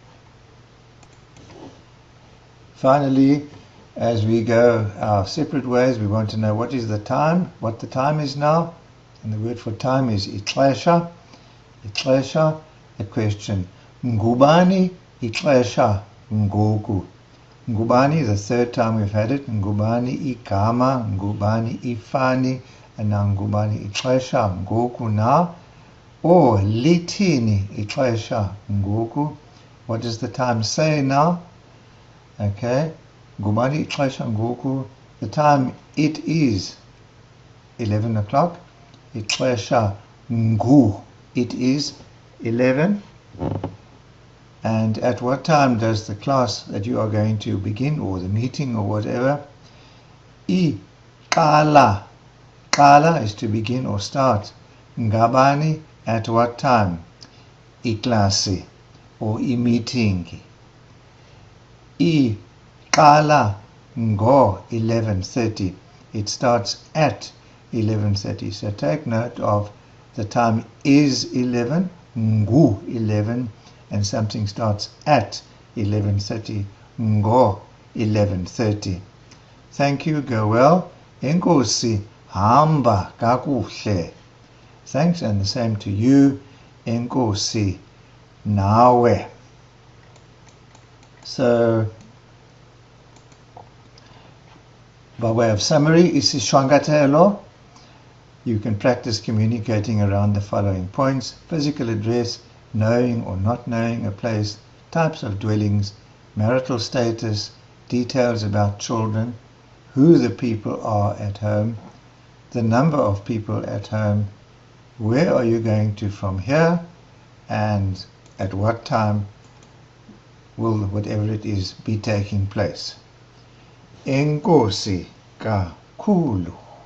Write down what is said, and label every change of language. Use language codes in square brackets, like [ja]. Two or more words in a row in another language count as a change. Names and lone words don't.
[en] Finally, as we go our separate ways, we want to know what is the time, what the time is now. And the word for time is ixesha. Ixesha, a question. [xh] Ngubani ixesha ngoku. [en] Ngubani, the third time we've had it. [xh] Ngubani igama, ngubani ifani, [en] and now [xh] ngubani ixesha ngoku now. Or litini ixesha ngoku. [en] What does the time say now? [xh] Okay. Ngubani ixesha ngoku. [en] The time, it is 11 o'clock. [xh] Ixesha ngu. [en] It is 11. And at what time does the class that you are going to begin, or the meeting or whatever? Iqala. Qala is to begin or start. Ngabani, at what time? Iklasi, or meeting. [xh] Iqala ngo 11:30. [en] It starts at 11:30. So take note of the time is 11, ngu 11, and something starts at 11:30, ngo 11:30. Thank you, go well. [xh] Enkosi, hamba kakuhle. [en] Thanks, and the same to you. [xh] Enkosi, nawe. [en] So, by way of summary, isishwangatelo. You can practice communicating around the following points: physical address, knowing or not knowing a place, types of dwellings, marital status, details about children, who the people are at home, the number of people at home, where are you going to from here, and at what time will whatever it is be taking place. [xh] Enkosi kakhulu.